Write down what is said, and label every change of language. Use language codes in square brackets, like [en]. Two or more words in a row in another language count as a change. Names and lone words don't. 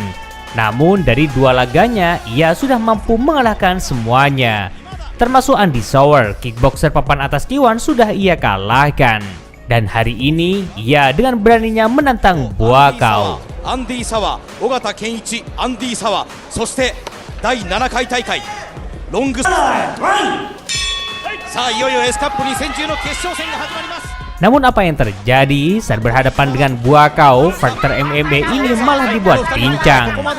[id] Namun dari 2 laganya ia sudah mampu mengalahkan semuanya. Termasuk Andy Souwer, kickboxer papan atas K1 sudah ia kalahkan. Dan hari ini ia dengan beraninya menantang Buakaw. Andy Souwer, Ogata Kenichi, Andy Souwer, [ja] そして第7回大会ロングさあいよいよ S カップ2010の決勝戦が始まります。 [id] Namun apa yang terjadi saat berhadapan dengan Buakaw, fighter MMA ini malah dibuat pincang.